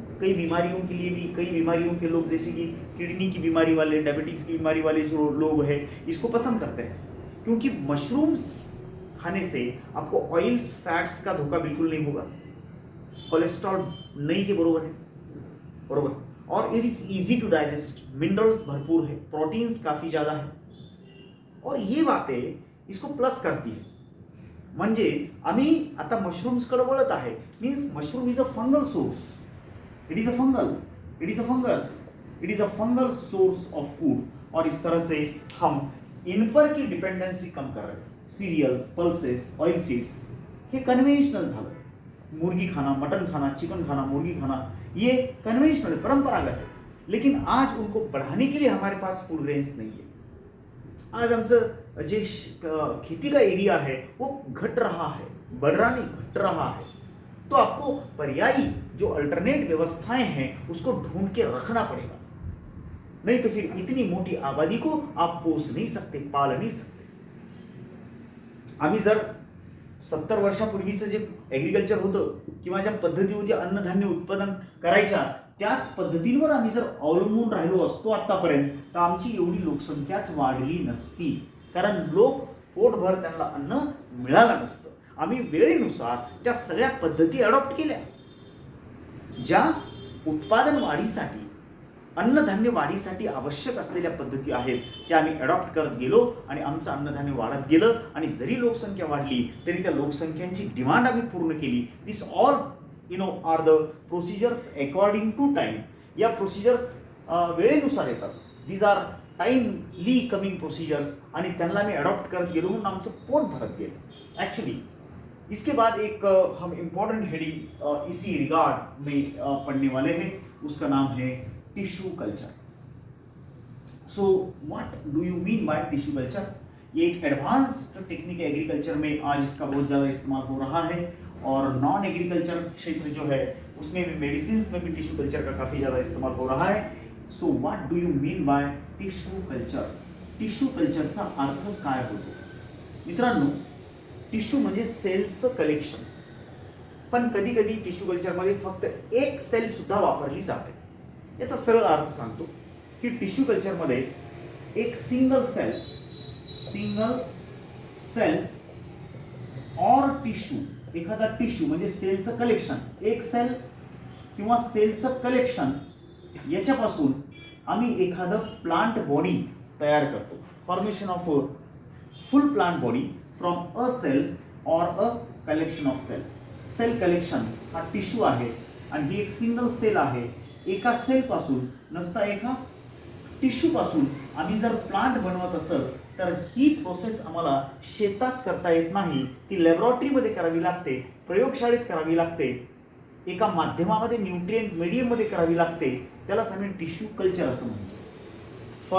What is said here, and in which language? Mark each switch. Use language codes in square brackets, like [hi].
[hi] कई बीमारियों के लिए भी, कई बीमारियों के लोग जैसे कि किडनी की बीमारी वाले, डायबिटीज़ की बीमारी वाले जो लोग हैं इसको पसंद करते हैं, क्योंकि मशरूम्स खाने से आपको ऑयल्स, फैट्स का धोखा बिल्कुल नहीं होगा, कोलेस्ट्रॉल नहीं के बरोबर है, बरोबर, और [en] it is easy to digest, [hi] minerals भरपूर है, प्रोटीन्स काफ़ी ज़्यादा है. और ये बातें इसको प्लस करती है. [mr] म्हणजे आम्ही आता मशरूम्सकडे वळत आहे. [en] Means mushroom is a fungal source, it is a fungal, it is a fungus, it is a fungal source of food. [hi] और इस तरह से हम इन पर की डिपेंडेंसी कम कर रहे हैं. सिरियल्स, पल्सेस, ऑयल सीड्स [mr] हे कन्व्हेन्शनल झालं. [hi] मुर्गी खाना, मटन खाना, चिकन खाना, मुर्गी खाना, ये कन्वेंशनल परंपरागत है, लेकिन आज उनको बढ़ाने के लिए हमारे पास फूड ग्रेन्स नहीं है। आज [mr] आमचं जे [hi] खेती का एरिया है वो घट रहा है, बढ़ रहा नहीं, घट रहा है। तो आपको पर्यायी जो अल्टरनेट व्यवस्थाएं हैं उसको ढूंढ के रखना पड़ेगा, नहीं तो फिर इतनी मोटी आबादी को आप पोस नहीं सकते, पाल नहीं सकते। [mr] आम्ही जर 70 वर्षापूर्वीचं जे ॲग्रिकल्चर होतं किंवा ज्या पद्धती होत्या अन्नधान्य उत्पादन करायच्या, त्याच पद्धतींवर आम्ही जर अवलंबून राहिलो असतो आतापर्यंत, तर आमची एवढी लोकसंख्याच वाढली नसती, कारण लोक पोटभर त्यांना अन्न मिळालं नसतं। आम्ही वेळेनुसार त्या सगळ्या पद्धती अडॉप्ट केल्या, ज्या उत्पादन वाढीसाठी, अन्नधान्य वाढीसाठी आवश्यक असलेल्या पद्धती आहेत त्या आम्ही अडॉप्ट करत गेलो आणि आमचं अन्नधान्य वाढत गेलं। आणि जरी लोकसंख्या वाढली तरी त्या लोकसंख्यांची डिमांड आम्ही पूर्ण केली। [en] This all are the procedures according to time. [mr] या प्रोसिजर्स वेळेनुसार येतात, [en] these are timely coming procedures, [mr] आणि त्यांना आम्ही अडॉप्ट करत गेलो म्हणून आमचं पोट भरत गेलं। [hi] एक्चुअली इसके बाद एक हम इम्पोर्टेंट हेडिंग इसी रिगार्ड में पढ़ने वाले हैं, उसका नाम है tissue culture. [en] So what do you mean by tissue culture? [hi] ये एक एडवांस्ड टेक्निक है एग्रीकल्चर में, आज इसका बहुत ज़्यादा इस्तेमाल हो रहा है, और नॉन एग्रीकल्चर क्षेत्र जो है उसमें भी, मेडिसिन में भी टिश्यू कल्चर का काफ़ी ज़्यादा इस्तेमाल हो रहा है। [en] So what do you mean by tissue culture? [mr] Tissue कल्चरचा अर्थ काय होतो? मित्रांनो, टिश्यू म्हणजे सेलचं कलेक्शन, पण कधी कधी टिश्यू कल्चरमध्ये फक्त एक सेल सुद्धा वापरली जाते। याचा सरळ अर्थ सांगतो की टिश्यू कल्चरमध्ये एक सिंगल सेल और टिश्यू, एखादा टिश्यू म्हणजे सेलचं कलेक्शन, एक सेल किंवा सेलचं कलेक्शन, याच्यापासून आम्ही एखादं प्लांट बॉडी तयार करतो। [en] Formation of full plant body from a cell और a collection of cell. [mr] Sale collection हा टिश्यू आहे आणि ही एक सिंगल सेल आहे। एका सेल पासून नसता एका टिश्यू पासून आम्ही जर प्लांट बनवत असेल तर ही प्रोसेस आम्हाला शेतात करता येत नाही, ती लॅबोरेटरीमध्ये करावी लागते, प्रयोगशाळेत करावी लागते, एका माध्यमामध्ये न्यूट्रिएंट मीडियममध्ये करावी लागते, त्यालाच आम्ही टिश्यू कल्चर असं म्हणतो।